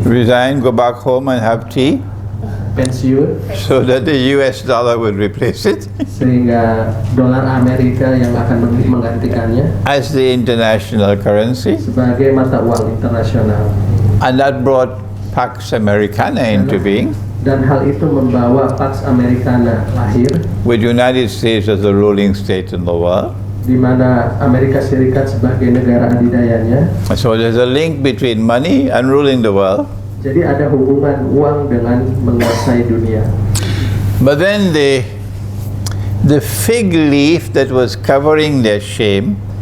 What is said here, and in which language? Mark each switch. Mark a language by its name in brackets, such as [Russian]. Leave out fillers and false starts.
[English] Resign, go back home and have tea, [Indonesian] pensiun, [English] so that the US dollar would replace it [Indonesian] sehingga dolar Amerika yang akan menggantikannya [English] as the international currency. [Indonesian] sebagai mata uang internasional. [English] And that brought Pax Americana into being, [Indonesian] Dan hal itu membawa Pax Americana lahir, [English] with United States as the ruling state in the world. [Indonesian] di mana Amerika Serikat sebagai negara adidayanya. [English] So there's a link between money and ruling the world. [Indonesian] Jadi ada hubungan uang dengan menguasai dunia. [English] But then the fig leaf that was covering their shame